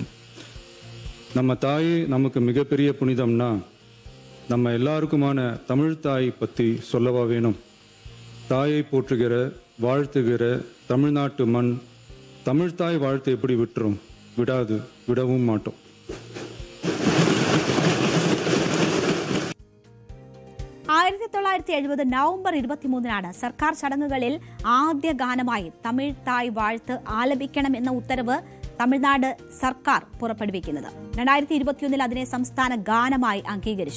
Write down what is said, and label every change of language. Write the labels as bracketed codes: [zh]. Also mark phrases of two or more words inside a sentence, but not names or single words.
[ta] நம்ம தாய் நமக்கு மிகப்பெரிய புனிதம்னா நம்ம எல்லாருக்குமான தமிழ் தாய் பற்றி சொல்லவா வேணும்? தாயை போற்றுகிற வாழ்த்துகிற தமிழ்நாட்டு மண் தமிழ் தாய் வாழ்த்து எப்படி விடவும் மாட்டோம். [ml] നവംബർ 23 സർക്കാർ ചടങ്ങുകളിൽ ആദ്യ ഗാനമായി തമിഴ് തായ് വാഴ്ത്ത് ആലപിക്കണമെന്ന ഉത്തരവ് തമിഴ്നാട് സർക്കാർ പുറപ്പെടുവിക്കുന്നത്. 2021 അതിനെ സംസ്ഥാന ഗാനമായി അംഗീകരിച്ചു.